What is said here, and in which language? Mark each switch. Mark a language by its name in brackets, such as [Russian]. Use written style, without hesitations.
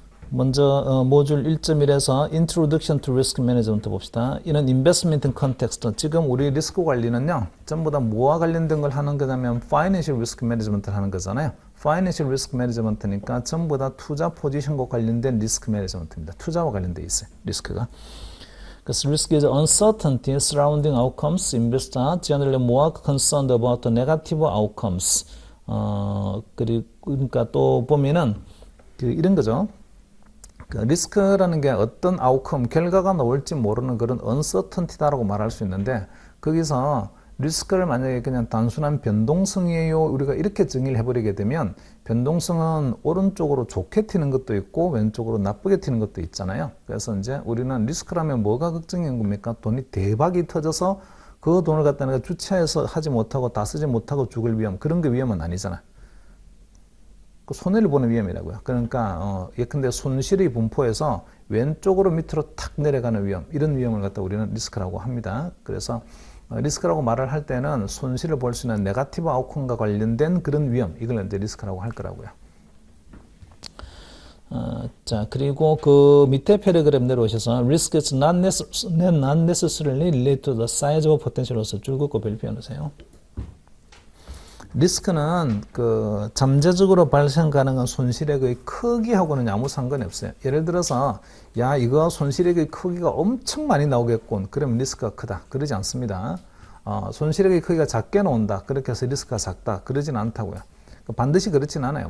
[Korean] 먼저 모듈 1.1에서 [English] Introduction to Risk Management [Korean] 봅시다. 이는 [English] Investment in Context. [Korean] 지금 우리 리스크 관리는요. 전부 다 뭐와 관련된 걸 하는 거냐면 Financial Risk Management를 하는 거잖아요. Financial Risk Management니까 전부 다 투자 포지션과 관련된 리스크 매니지먼트입니다. 투자와 관련돼 있어요. 리스크가. 그래서 [English] risk is uncertainty surrounding outcomes. Investors are generally more concerned about the negative outcomes. [Korean] 그러니까 또 보면은 이런 거죠. 그 리스크라는 게 어떤 아웃컴, 결과가 나올지 모르는 그런 uncertainty다라고 말할 수 있는데 거기서 리스크를 만약에 그냥 단순한 변동성이에요. 우리가 이렇게 정의를 해버리게 되면 변동성은 오른쪽으로 좋게 튀는 것도 있고 왼쪽으로 나쁘게 튀는 것도 있잖아요. 그래서 이제 우리는 리스크라면 뭐가 걱정인 겁니까? 돈이 대박이 터져서 그 돈을 갖다 내가 주차해서 하지 못하고 다 쓰지 못하고 죽을 위험, 그런 게 위험은 아니잖아. 그 손해를 보는 위험이라고요. 그러니까 예컨대 손실의 분포에서 왼쪽으로 밑으로 탁 내려가는 위험, 이런 위험을 갖다 우리는 리스크라고 합니다. 그래서 리스크라고 말을 할 때는 손실을 볼 수 있는 네거티브 아웃컴과 관련된 그런 위험, 이걸 이제 리스크라고 할 거라고요. 자, 그리고 그 밑에 패러그램 내려오셔서 [English] Risk is not necessarily related to the size of potential loss. [Korean] 줄 긋고 별표 넣으세요. 리스크는 그 잠재적으로 발생 가능한 손실액의 크기하고는 아무 상관이 없어요. 예를 들어서 야 이거 손실액의 크기가 엄청 많이 나오겠군. 그러면 리스크가 크다. 그러지 않습니다. 손실액의 크기가 작게 나온다. 그렇게 해서 리스크가 작다. 그러진 않다고요. 반드시 그렇진 않아요.